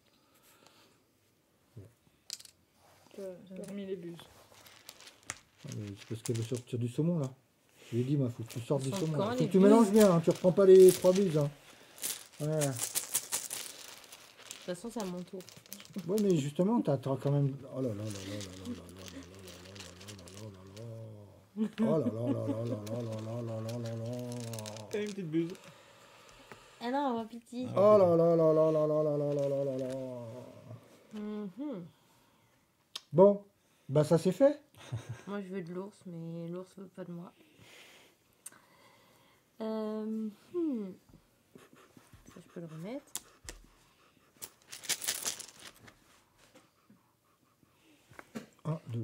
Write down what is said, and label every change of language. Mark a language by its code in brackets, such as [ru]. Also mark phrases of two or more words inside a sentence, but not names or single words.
[fr] T'as remis les buses. Ah, mais c'est parce qu'elle veut sortir du saumon là. Je lui ai dit, il faut que tu sortes Ils du sont saumon. quand, Faut les que tu buses mélanges bien, hein, tu reprends pas les 3 buses. Hein. Ouais. De toute façon, c'est à mon tour. Ouais, mais justement, t'as quand même. Oh là là là là là là là là là là là là là là là. Oh là là là là là là là là là là là. T'as une petite buse. Ah non, ma pitié. Oh là là là là là là là là là là là là. Mhm. Bon, bah ça c'est fait. Moi, je veux de l'ours, mais l'ours veut pas de moi. Ça, je peux le remettre. Un, 2.